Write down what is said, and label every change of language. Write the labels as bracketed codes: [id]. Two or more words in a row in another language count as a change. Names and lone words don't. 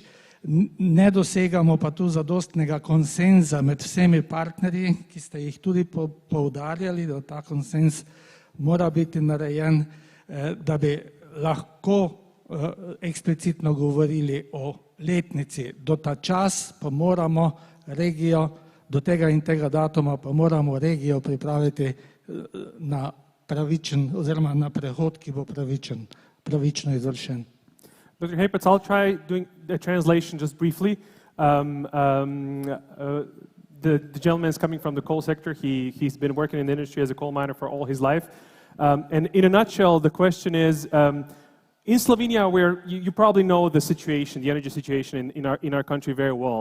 [sl] Ne dosegamo pa tu zadostnega konsenza med vsemi partnerji, ki ste jih tudi poudarjali, da ta konsens mora biti narejen, da bi lahko eksplicitno govorili o letnici. Do ta čas pa moramo regijo, do tega in tega datuma pa moramo regijo pripraviti na pravičen oziroma na prehod, ki bo pravično izvršen. [en] Dr. Hapetz, I'll try doing the translation just briefly. The gentleman is coming from the coal sector. He's been working in the industry as a coal miner for all his life. And in a nutshell, the question is, in Slovenia, where you probably know the situation, the energy situation in our country very well.